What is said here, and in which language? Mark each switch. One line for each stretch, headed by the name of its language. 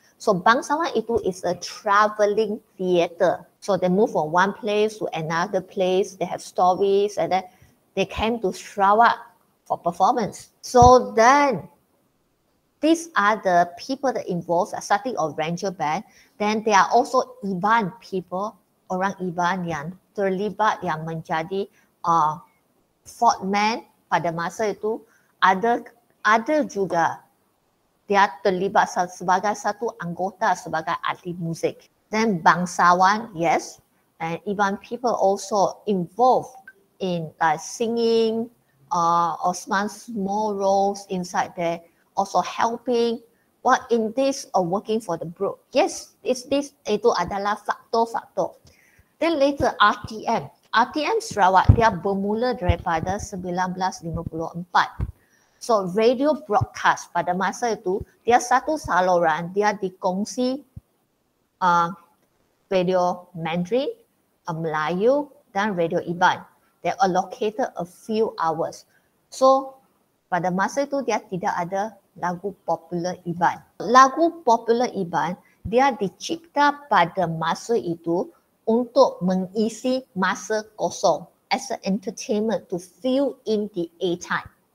English: So bangsawan itu is a traveling theatre. So they move from one place to another place. They have stories, and then they came to Sarawak for performance. So then these are the people that involved, starting of Ranger Band. Then there are also Iban people,
Malay: orang Iban yang terlibat, yang menjadi fourth man pada masa itu. Ada juga dia terlibat sebagai satu anggota, sebagai ahli musik.
English: Then bangsawan, yes, and Iban people also involved in singing or small roles inside there, also helping. What in this or working for the group?
Malay: Yes, itu adalah faktor-faktor.
English: Then later
Malay: RTM Sarawak dia bermula daripada 1954. So radio broadcast pada masa itu dia satu saluran, dia dikongsi radio Mandarin, Melayu dan radio Iban.
English: They allocated a few hours.
Malay: So pada masa itu dia tidak ada lagu popular Iban. Lagu popular Iban dia dicipta pada masa itu untuk mengisi masa kosong
English: as an entertainment to fill in the airtime.